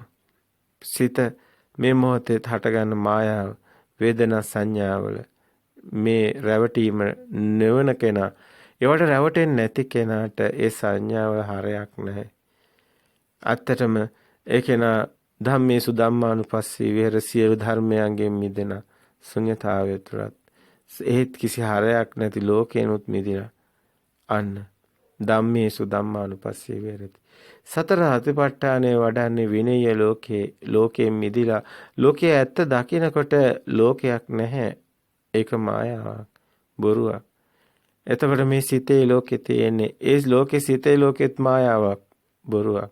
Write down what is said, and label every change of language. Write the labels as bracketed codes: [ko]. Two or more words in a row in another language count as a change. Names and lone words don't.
[si] සිත මේ මොහොතේ හටගන්න මායාව වේදනා සංඥාවල මේ රැවටීම නෙවන කෙනා ඒවට රැවටෙන්නේ නැති කෙනාට ඒ සංඥාවල හරයක් නැහැ. ඇත්තටම ඒ කෙනා [pi] ධම්මේසු ධම්මානුපස්සී විහෙර [si] සියලු ධර්මයන්ගෙන් මිදෙන ශුන්‍යතාවය තුරත් ඒත් කිසි හරයක් නැති ලෝකේනොත් මිදිනා. [pi] අන්න ධම්මේසු ධම්මානුපස්සී විහෙරති. [si] සතර හතිපට්ඨානේ වඩන්නේ විනය ලෝකයෙන් මිදිලා ලෝකයේ ඇත්ත දකිනකොට ලෝකයක් නැහැ. ඒක මායාවක්, බොරුවක්. එතකොට මේ සිතේ ලෝකේ තියෙන්නේ ඒ ලෝකේ සිතේ ලෝකෙත් මායාවක්, බොරුවක්.